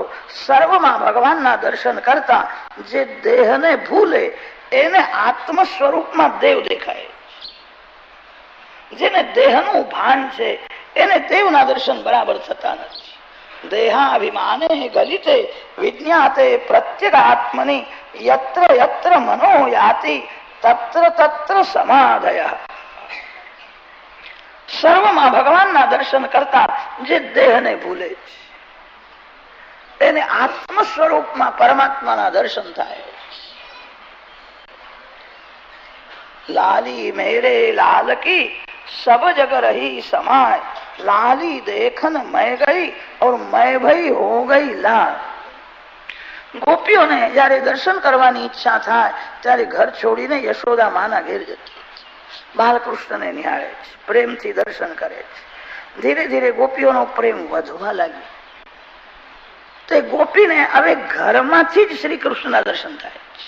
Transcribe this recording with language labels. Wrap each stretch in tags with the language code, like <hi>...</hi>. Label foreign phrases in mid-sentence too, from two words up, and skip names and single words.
<gu>સર્વમાં ભગવાનના દર્શન કરતા જે દેહને ભૂલે એને આત્મ સ્વરૂપમાં દેવ દેખાય. જેને દેહનું ભાન છે એને દેવના દર્શન બરાબર થતા નથી.</gu> <sa>देहाभिमाने गलिते विज्ञाते प्रत्येक आत्मनी यत्र यत्र मनो याति तत्र तत्र समाधय.</sa> <gu>સર્વમાં ભગવાનના દર્શન કરતા જે દેહને ભૂલે છે એને આત્મ સ્વરૂપમાં પરમાત્માના દર્શન થાય.</gu> <hi>लाली मेरे लाल की सब जग रही समाय, लाली देखन मैं गई और मैं भई हो गई लाल.</hi> <gu>ગોપીઓને જયારે દર્શન કરવાની ઈચ્છા થાય ત્યારે ઘર છોડીને યશોદા માના ઘેર જતી, બાલકૃષ્ણને નિહાળે છે, પ્રેમથી દર્શન કરે છે. ધીરે ધીરે ગોપીઓનો પ્રેમ વધવા લાગ્યો. તો એ ગોપીને હવે ઘરમાંથી જ શ્રી કૃષ્ણના દર્શન થાય.</gu>